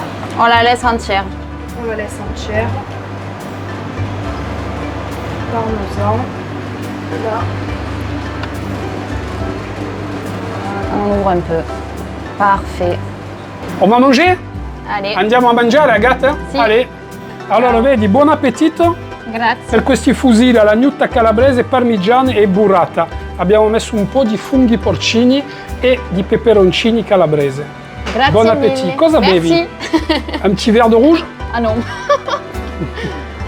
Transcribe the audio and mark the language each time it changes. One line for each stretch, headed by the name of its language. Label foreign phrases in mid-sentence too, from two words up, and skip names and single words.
French: On la laisse entière. on la laisse entière. Parmesan, là. On ouvre un peu. Parfait. On va manger? Allez.
Italian: Andiamo a mangiare, ragazzi? Sì.
French: Allez.
Italian: Allora, vedi, buon appetito Grazie. per questi fusilli alla gnutta calabrese, parmigiana e burrata. Abbiamo messo un po' di funghi porcini e di peperoncini calabrese. Grazie Buon mille. appétit. Cosa
French: Merci. bevi? Un petit verre de rouge? Ah non.